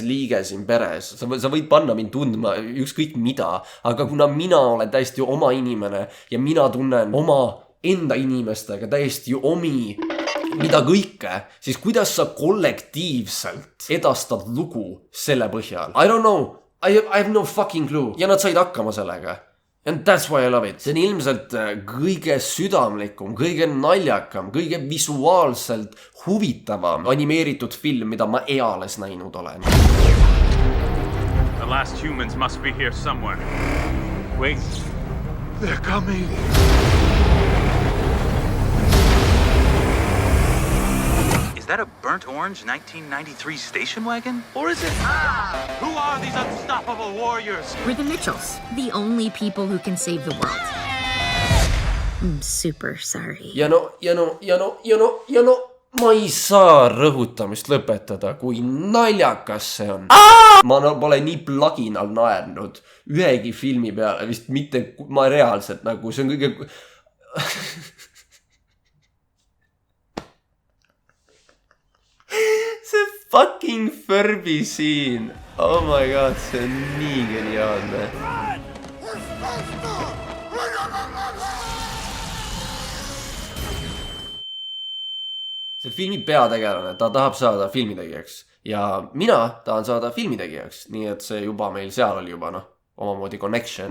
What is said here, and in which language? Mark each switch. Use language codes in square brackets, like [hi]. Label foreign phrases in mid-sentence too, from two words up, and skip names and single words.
[et] liige siin peres. Sa võid panna mind tundma ükskõik mida, aga kuna mina olen täiesti oma inimene ja mina tunnen oma enda inimestega täiesti mida kõike, siis kuidas sa kollektiivselt edastad lugu selle põhjal? [en] I don't know. I have no fucking clue. [et] Ja nad said hakkama sellega. [en] And that's why I love it. [et] See on ilmselt kõige südamlikum, kõige naljakam, kõige visuaalselt huvitavam animeeritud film, mida ma eales näinud olen. [en] The last humans must be here somewhere. Wait. They're coming. Is that a burnt orange 1993 station wagon? Or is it... Who are these unstoppable warriors? We're the Mitchells, the only people who can save the world. I'm super sorry. [et] Ja no, ma ei saa rõhutamist lõpetada, kui naljakas see on. Ma pole nii plaginal naernud ühegi filmi peale, vist mitte, ma reaalselt nagu, see on kõige... See fucking Furby siin. [en] Oh my god, [et] see on nii geniaalne. See filmi peategelane, ta tahab saada filmitegijaks. Ja mina tahan saada filmitegijaks. Nii et see juba meil seal oli juba omamoodi connection.